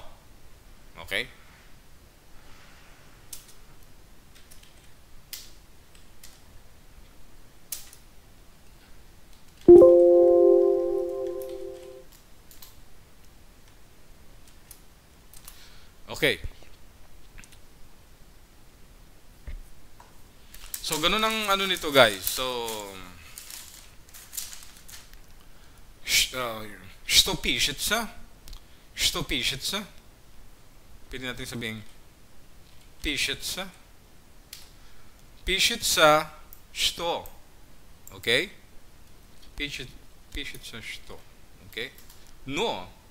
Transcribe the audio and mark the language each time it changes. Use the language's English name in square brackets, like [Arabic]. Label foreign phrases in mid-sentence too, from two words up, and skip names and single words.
[Filipino] Okay? Okay. So, ganun ang nito, guys. So, [Russian] что пишется? Что пишется? [Filipino] Pwede natin sabihin, [Russian] пишется. Пишется что? Okay? Пишется что? Okay? Но.